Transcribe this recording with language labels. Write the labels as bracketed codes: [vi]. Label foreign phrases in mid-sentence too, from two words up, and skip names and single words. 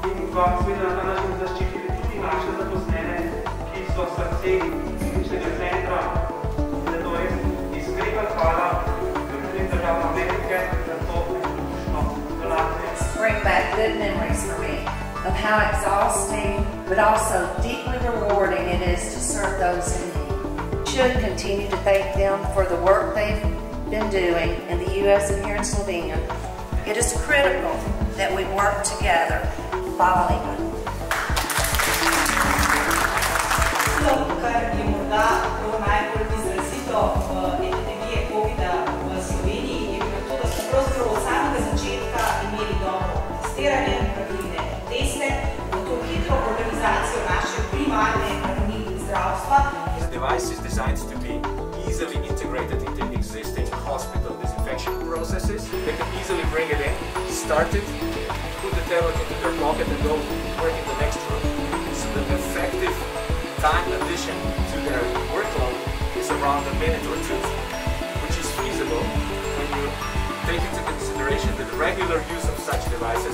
[sl] pa seveda na ta način zaščitili tudi naše zaposlene, ki so srce kliničnega centra. Zato res iskrena hvala tudi državne Amerike za to neizkušno donacijo. [en] Bring back good memories for me of how exhausting but also deeply rewarding it is to serve those in need. Should continue to thank them for the work they've been doing in the U.S. and here in Slovenia. It is critical that we work together. [sl] Hvala lepa. Kar je morda bilo najbolj izrazito epidemije COVID-a v Sloveniji, je bilo to, da smo pravzaprav od samega začetka imeli dobro testiranje, pravilne teste, to hitro organizacijo naše primarne ravni zdravstva. [en] The device is designed to be easily integrated into existing hospital disinfection processes. They can easily bring it in, start it, put the tablet into their pocket and go work in the next room. So the effective time addition to their workload is around a minute or two, which is feasible when you take into consideration the regular use of such devices.